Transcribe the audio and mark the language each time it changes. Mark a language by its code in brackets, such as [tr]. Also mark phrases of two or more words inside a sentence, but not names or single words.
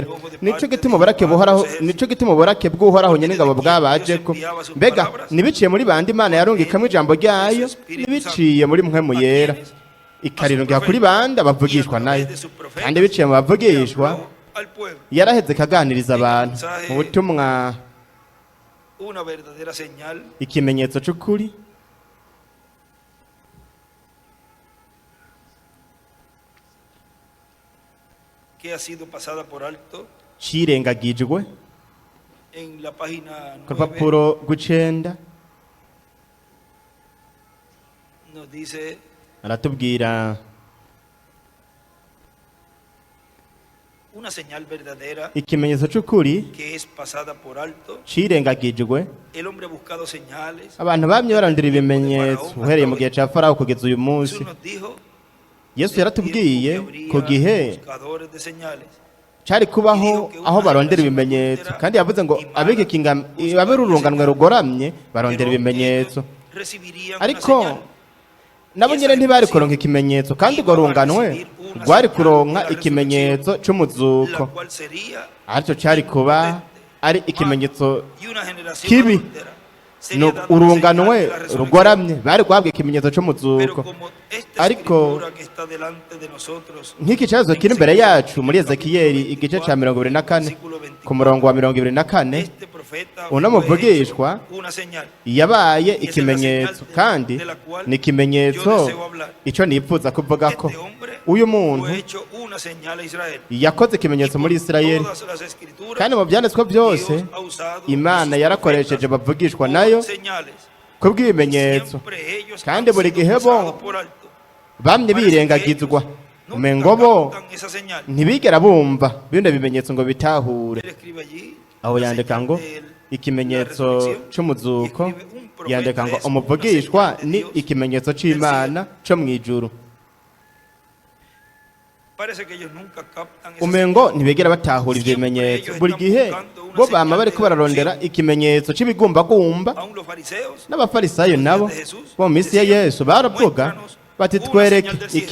[rn] Nico gituma uburake buhoraho, nico gituma uburake bw'uhoraho nyine ingabo bwabajeko. Mbega nibiciye muri bandi Imana yarungikamo ijambo ryayo, nibiciye muri mwemu yera ikarirungira kuri bandi abavugishwa nayo, kandi biciye mu bavugishwa yaraheze kaganiriza abantu mu butumwa [es] una verdadera señal [rn] ikimenyetso c'ukuri [es] que ha sido pasada por alto [rn] cirengagijwe [es] en la página [rn] ku 9 rupapuro rw'icenda. [es] nos dice [rn] Aratubwira [es] una señal verdadera [rn] ikimenyetso c'ukuri [es] que es pasada por alto. [rn] cirengagijwe. [es] El hombre ha buscado señales. [rn] Abantu bamye barondera ibimenyetso uhereye mu gihe ca Farawo kugeza uyu munsi. [es] Jesús nos dijo [rn] Yesu yaratubwiye [es] que [rn] ku gihe [es] buscadores de señales. [rn] cari kubaho aho barondera ibimenyetso, kandi yavuze ngo ab'urunganwe rugoramye barondera ibimenyetso, [es] Recibirían una [rn] ariko [es] señal. [rn] nabo nyine ntibari kuronka ikimenyetso, kandi urwo runganwe rwari kuronka ikimenyetso [es] La [rn] c'umuzuko, [es] cual sería [rn] aricyo cari kuba ari ikimenyetso [es] y una generación [rn] kibi. [es] adúltera sería No, dada una [rn] urunganwe [es] señal de la resurrección. [rn] rugoramye bari guhabwa ikimenyetso [es] Pero [rn] c'umuzuko. [es] como esta [rn] Ariko [es] escritura que está delante de nosotros [rn] nk'iki kibazo kiri imbere yacu muri Ezekiyeli igice ca 24 ku murongo wa 24, [es] este profeta uno fue [rn] muvugishwa [es] hecho una señal. [rn] yabaye ikimenyetso, kandi ni ikimenyetso icyo nifuza kuvuga ko [es] Este hombre [rn] uyu muntu [es] fue hecho una señal a Israel. [rn] yakoze ikimenyetso muri Isirayeli, [es] Todas las escrituras [rn] kandi mu byanditswe byose [es] Dios ha usado [rn] Imana [es] sus [rn] yarakoresheje [es] profetas [rn] bavugishwa [es] por [rn] nayo [es] señales. [rn] kubw'ibimenyetso, [es] Siempre ellos [rn] kandi [es] han [rn] buri [es] sido [rn] gihe bo [es] pasados por alto. [rn] bamye [es] Parece que [rn] birengagizwa, [es] ellos nunca [rn] umengo bo [es] captan esa señal. [rn] ntibigera bumva bino bimenyetso ngo bitahure. [es] Él escribe allí [rn] Aho [es] la [rn] yandika [es] señal [rn] ngo [es] de [rn] ikimenyetso [es] la resurrección, [rn] c'umuzuko, [es] y escribe un profeta [rn] yandika ngo [es] es [rn] umuvugishwa [es] una señal de [rn] ni [es] Dios [rn] ikimenyetso [es] del [rn] c'Imana co mw'ijuru. [es] Parece que ellos nunca captan esa [rn] Umengo ntibigera batahura ivyo bimenyetso, buri gihe bo bama bariko bararondera ikimenyetso c'ibigumbagumba. [es] señal. Aún los fariseos [rn] N'abafarisayo nabo bo mu minsi ya Yesu baravuga bati [es] una [rn] twereke [es] señal del cielo.